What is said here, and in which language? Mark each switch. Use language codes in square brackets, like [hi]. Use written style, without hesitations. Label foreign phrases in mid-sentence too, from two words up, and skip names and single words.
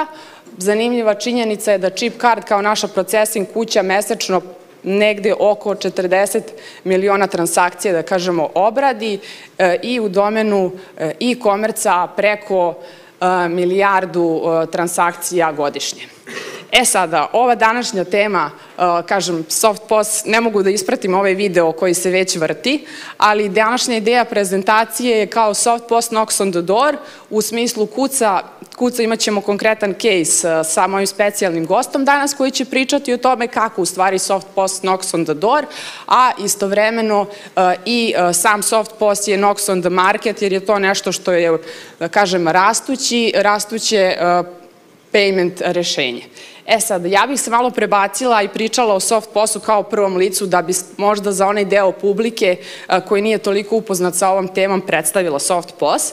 [sr] Zanimljiva činjenica je da Chip Card kao naša procesing kuća mesečno negde oko 40 miliona transakcija, da kažemo, obradi i u domenu e-komerca preko milijardu transakcija godišnje. E sada, ova današnja tema, kažem, soft POS, ne mogu da ispratim ovaj video koji se već vrti, ali današnja ideja prezentacije je kao [en] soft POS knocks on the door, [sr] u smislu kuca, imat ćemo konkretan case sa mojim specijalnim gostom danas koji će pričati o tome kako u stvari [en] soft POS knocks on the door, [sr] a istovremeno i sam soft POS je [en] knocks on the market, [sr] jer je to nešto što je, da kažem, rastuće payment rešenje. E sad, ja bih se malo prebacila i pričala o soft POS-u kao prvom licu da bi možda za onaj deo publike koji nije toliko upoznat sa ovom temom predstavila soft POS.